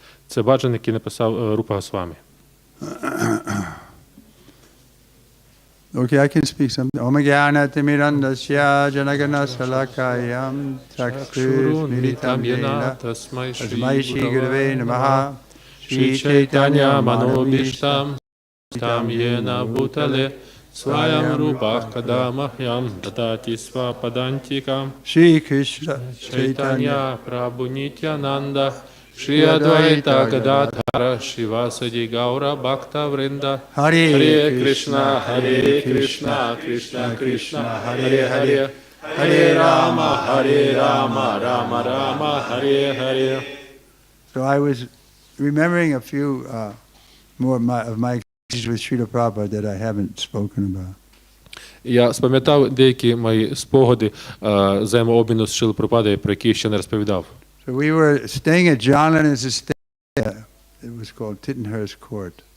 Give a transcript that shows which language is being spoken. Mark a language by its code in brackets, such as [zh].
[uk] Це баджан, який написав Рупа Госвамі. [en] Okay, I can speak something. [sa] Om Jnana Timirandasya Janagana Salakayam Chakshurmilitam Yena Tasmai Shri Gurave Namaha Shri Chaitanya Manobhishtam Tam Yena Bhutale Swayam Rupah Kadamahyam Dadati Svapadantikam Shri Krishna Chaitanya Prabhu Nityananda Shri Advaita Gadadhara Shivasadi Gaura Bhakta Vrinda Hare Krishna Krishna Krishna Hare Hare Hare Rama Rama Rama Hare Hare. [en] So I was remembering a few more of my experiences with Srila Prabhupada that I haven't spoken about. [uk] Я спам'ятав деякі мої спогади взаємообміну з Шрилою Прабхупадою, про які ще не розповідав. [en] So we were staying at John Lennon's estate. It was called Tittenhurst Court.